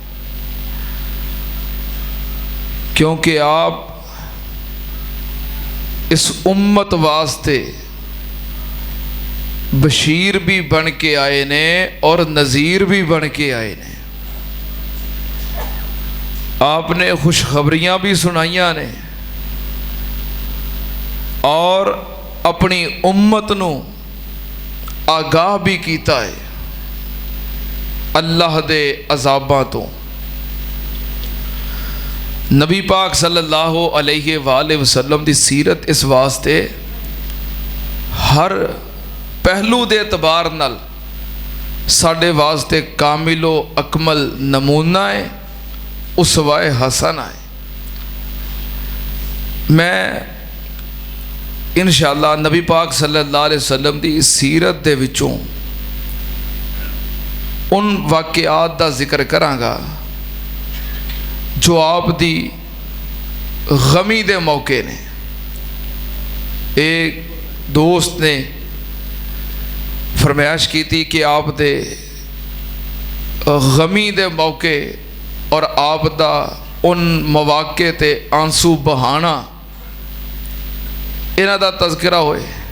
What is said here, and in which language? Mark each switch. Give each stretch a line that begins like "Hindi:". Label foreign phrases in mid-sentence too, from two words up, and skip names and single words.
Punjabi: کیونکہ آپ اس امت واسطے بشیر بھی بن کے آئے نے اور نذیر بھی بن کے آئے نے. آپ نے خوشخبریاں بھی سنائیاں نے اور اپنی امت نوں آگاہ بھی کیتا ہے اللہ دے عذاباں توں. نبی پاک
Arabic: صلى الله عليه وآله وسلم
Punjabi: دی سیرت اس واسطے ہر پہلو دے اعتبار نال ساڈے واسطے کامل و اکمل نمونہ ہے، اسوۂ حسنہ ہے. میں انشاءاللہ نبی پاک
Arabic: صلى الله عليه وسلم
Punjabi: دی سیرت دے وچوں ان واقعات دا ذکر کراں گا جو آپ دی غمی دے موقعے نے. اک دوست نے فرمائش کی تھی کہ آپ دے غمی دے موقعے اور آپ دا ان موقعے تے آنسو بہانا انہاں دا تذکرہ ہوئے.